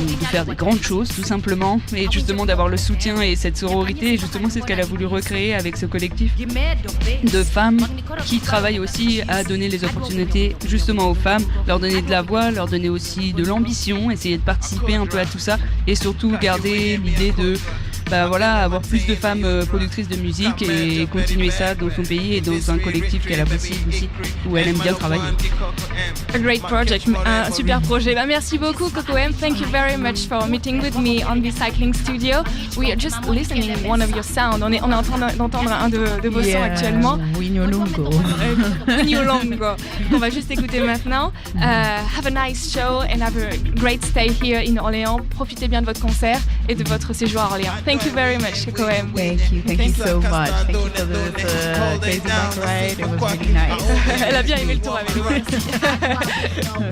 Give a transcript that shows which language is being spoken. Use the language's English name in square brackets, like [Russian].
[French] faire des grandes choses tout simplement, et justement d'avoir le soutien et cette sororité. Et justement c'est ce qu'elle a voulu recréer avec ce collectif de femmes qui travaillent aussi à donner les opportunités justement aux femmes, leur donner de la voix, leur donner aussi de l'ambition, essayer de participer un peu à tout ça et surtout garder l'idée de avoir plus de femmes productrices de musique et continuer ça dans son pays et dans un collectif qu'elle apprécie aussi, où elle aime bien travailler. [English] A great project, [French] un super projet. Merci beaucoup Coco M. [English] Thank you very much for meeting with me on the cycling studio. We are just listening one of your sound. [French] On est en train d'entendre un de vos sons actuellement. Winyolongo. Winyolongo. On va juste écouter maintenant. [English] Have a nice show and have a great stay here in Orléans. [French] Profitez bien de votre concert et de votre séjour à Orléans. [English] Thank you very much, Coco M. Thank you so much. Thank you for the crazy bike ride. It was really nice. [French] Elle a bien aimé le tour avec nous aussi.